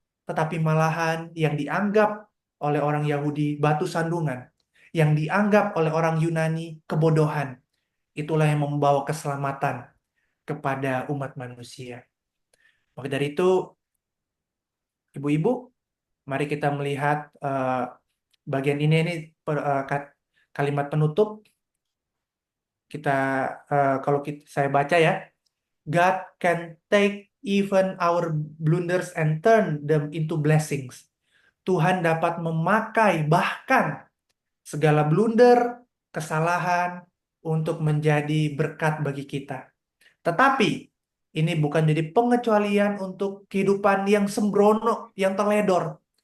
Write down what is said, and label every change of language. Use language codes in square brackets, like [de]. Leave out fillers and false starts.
[id] Tetapi malahan yang dianggap oleh orang Yahudi batu sandungan, yang dianggap oleh orang Yunani kebodohan, itulah yang membawa keselamatan kepada umat manusia. Maka dari itu, ibu-ibu, mari kita melihat bagian ini kalimat penutup. Kita kalau saya baca ya, [en] God can take even our blunders and turn them into blessings. [id] Tuhan dapat memakai bahkan segala blunder, kesalahan untuk menjadi berkat bagi kita. Tetapi ini bukan jadi pengecualian untuk kehidupan yang sembrono, yang teledor.